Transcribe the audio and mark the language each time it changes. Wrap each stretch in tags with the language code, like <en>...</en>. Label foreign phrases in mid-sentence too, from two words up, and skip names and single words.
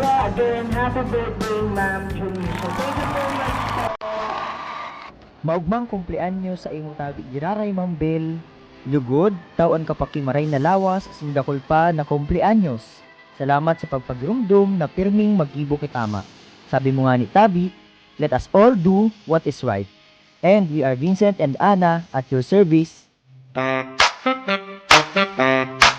<en>Again, happy birthday, Ma'am Junisha. Thank you so much.</en> <bik>Maugmang kumpleanyo sa imong tabi giraray Mambel. Lugod, tawan ka pakimaray na lawas sindakol pa na kumpleanyos. Salamat sa pagpagrumdum na pirming mag-ibo kitama. Sabi mo nga ni Tabi,</bik> <en>let us all do what is right. And we are Vincent and Anna at your service.</en>